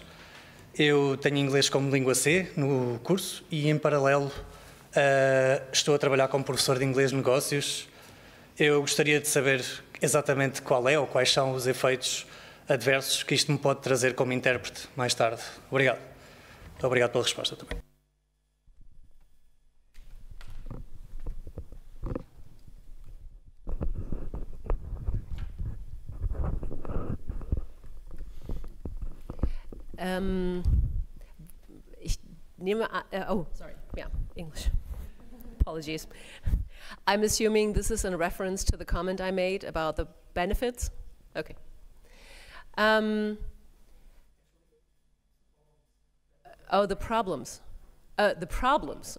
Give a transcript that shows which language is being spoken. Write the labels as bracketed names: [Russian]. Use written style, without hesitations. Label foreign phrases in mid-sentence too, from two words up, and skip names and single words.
[Portuguese] Eu tenho inglês como língua C no curso e, em paralelo, estou a trabalhar como professor de inglês de negócios. Eu gostaria de saber exatamente qual é ou quais são os efeitos adversos que isto me pode trazer como intérprete mais tarde. Obrigado. Muito obrigado pela resposta também. [German] Ich nehme an, [English] sorry, yeah, English. Apologies. I'm assuming this is in reference to the comment I made about the benefits. Okay. The problems. The problems.